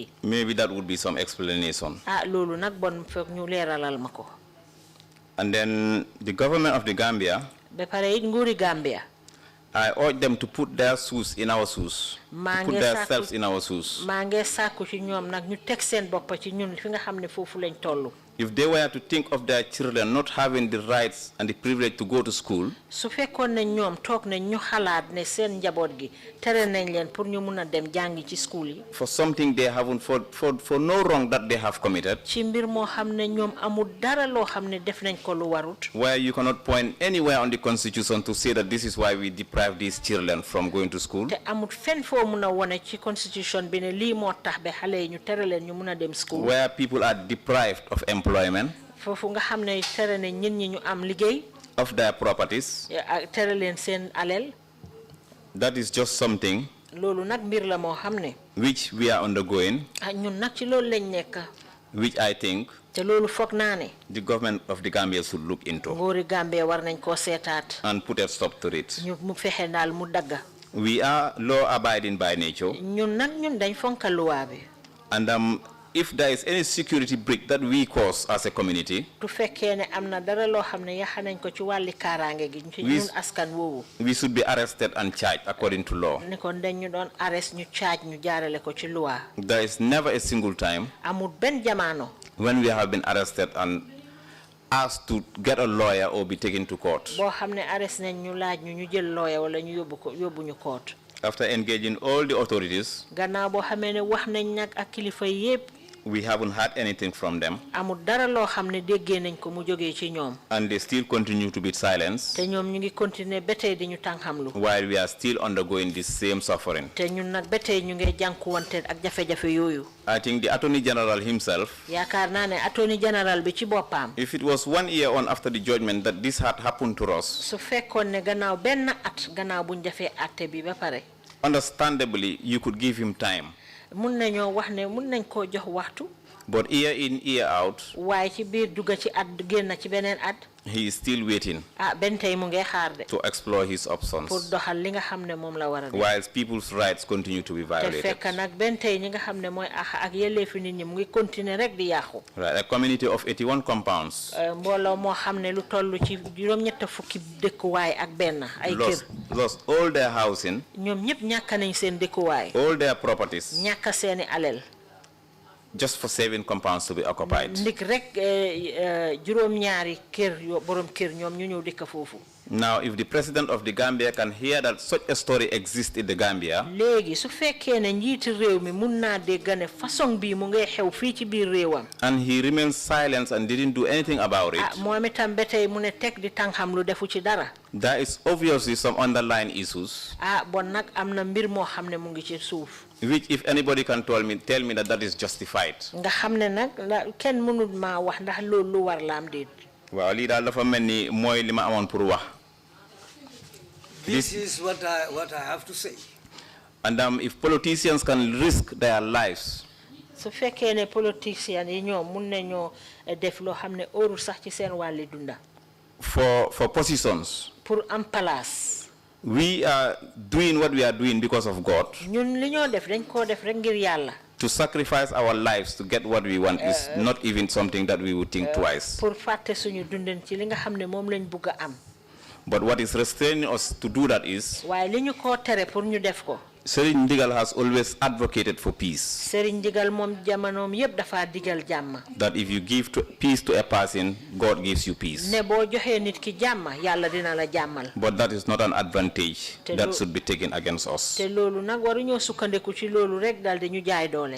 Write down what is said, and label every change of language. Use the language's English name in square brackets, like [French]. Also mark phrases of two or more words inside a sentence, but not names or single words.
[English] Maybe that would be some explanation. [Wolof] Loolu nag bon fekk ñu leeralal ma ko. [English] And then the government of the Gambia. [Wolof] Ba pare it nguuri Gambia. [English] I urge them to put their shoes in our shoes. To put themselves in our shoes. [Wolof] Maa ngi sàkku ci ñoom nag ñu teg seen bopp ci ñun fi nga xam ne foofu lañ tollu. [English] If they were to think of their children not having the rights and the privilege to go to school. [Wolof] Su fekkoon ne ñoom toog ne ñu xalaat ne seen njaboot gi tere nañ leen pour ñu mun a dem jàngi ci school yi. [English] For something they haven't for no wrong that they have committed. [Wolof] Ci mbir moo xam ne ñoom amul dara loo xam ne def nañ ko lu warut. [English] Where you cannot point anywhere on the constitution to say that this is why we deprive these children from going to school. [Wolof] Te amul fenn foo mun a wone ci constitution bi ne lii moo tax ba xale yi ñu tere leen ñu mun a dem school. [English] Where people are deprived of employment. [Wolof] Foofu nga xam ne tere ne ñin ñi ñu am liggéey. [English] Of their properties. [Wolof] Tere leen seen alal. [English] That is just something. [Wolof] Loolu nag mbir la moo xam ne. [English] Which we are undergoing. [Wolof] Ñun nag ci loolu lañ nekk. [English] Which I think. [Wolof] Te loolu foog naa ne. [English] The government of the Gambia should look into. [Wolof] Nguuri Gambia war nañ koo seetaat. [English] And put a stop to it. [Wolof] ñu mu fexe daal mu dagga. [English] We are law abiding by nature. [Wolof] Ñun nag ñun dañ fonka luwaa bi. [English] And if there is any security breach that we cause as a community. [Wolof] Tu fekkee ne am na dara loo xam ne yaxa nañ ko ci wàlli kaaraange gi ci ñun askan woowu. [English] We should be arrested and charged according to law. [Wolof] Ne kon dañ ñu doon arrest ñu charge ñu jaarale ko ci loi. [English] There is never a single time. [Wolof] Amul benn jamono. [English] When we have been arrested and asked to get a lawyer or be taken to court. [Wolof] Boo xam ne arrest nañ ñu laaj ñu jël lawyer wala ñu yóbbu ñu court. [English] After engaging all the authorities. [Wolof] Gannaaw boo xamee ne wax nañ nag ak kilifa yépp. [English] We haven't heard anything from them. [Wolof] Amul dara loo xam ne déggee nañ ko mu jógee ci ñoom. [English] And they still continue to be silenced. [Wolof] Te ñoom ñu ngi continuer ba tey di ñu tànxamlu. [English] While we are still undergoing this same suffering. [Wolof] Te ñun nag ba tey ñu ngi jànkuwante ak jafe-jafe yooyu. [English] I think the Attorney General himself. [Wolof] Yaakaar naa ne [English] Attorney General [Wolof] bi ci boppam. [English] If it was 1 year on after the judgment that this had happened to us. [Wolof] Su fekkoon ne gannaaw benn at gannaaw buñ defee atte bi ba pare. [English] Understandably, you could give him time. [Wolof] Mun nañoo wax ne mun nañ koo jox waxtu. [English] But year in, year out. [Wolof] Waaye ci biir dugga ci at génn ci beneen at. [English] He is still waiting. [Wolof] Ben tey mu ngi xaar de. [English] To explore his options. [Wolof] Pour doxal li nga xam ne moom la war a def. [English] Whilst people's rights continue to be violated. [Wolof] Te fekk nag ben tey ñi nga xam ne mooy ak yelleefi nit ñi mu ngi continuer rek di yàqu. [English] Right, a community of 81 compounds. [Wolof] Mbooloo moo xam ne lu toll ci juróom-ñett fukki dëkkuwaay ak benn ay kër. [English] Lost all their housing. [Wolof] Ñoom ñëpp ñàkk nañ seen dëkkuwaay. [English] All their properties. [Wolof] ñàkk seeni alal. [English] just for 7 compounds to be occupied. [Wolof] Ndik rek juróom-ñaari kër yo borom kër ñoom ñu ñëw dëkk foofu. [English] Now, if the president of the Gambia can hear that such a story exists in the Gambia, [Wolof] léegi su fekkee ne njiiti réew mi mun naa dégg ne façon bii mu ngay xew fii ci biir réewam. [English] and he remains silent and didn't do anything about it, [Wolof] moom itam ba tey mu ne teg di tànqam lu defu ci dara. [English] there is obviously some underlying issues, [Wolof] bon nag am na mbir moo xam ne mu ngi ci suuf. [English] which if anybody can tell me that is justified. [Wolof] nga xam ne nag kenn mënul maa wax ndax loolu lu war la am déet. waaw lii daal dafa mel ni mooy li ma amoon pour wax. [English] This is what I have to say. And if politicians can risk their lives, [Wolof] su fekkee ne politicians yi ñoom mun nañoo def loo xam ne óorul sax ci seen wàlli dunda. [English] for positions, [Wolof] pour am place. [English] we are doing what we are doing because of God. [Wolof] ñun li ñoo def dañ koo def rek ngir yàlla. [English] To sacrifice our lives to get what we want is not even something that we would think twice. [Wolof] pour fàtte suñu dundin ci li nga xam ne moom lañ bugg a am. [English] But what is restraining us to do that is, [Wolof] waaye li ñu koo tere pour ñu def ko. [English] Serigne Ndigal has always advocated for peace. [Wolof] Serigne Ndigal moom jamonoom yëpp dafa digal jàmm. [English] That if you give peace to a person, God gives you peace. [Wolof] ne boo joxee nit ki jàmm yàlla dina la jàmmal. [English] But that is not an advantage that should be taken against us. [Wolof] te loolu nag waruñoo sukkandiku ci loolu rek daal di ñu jaay doole.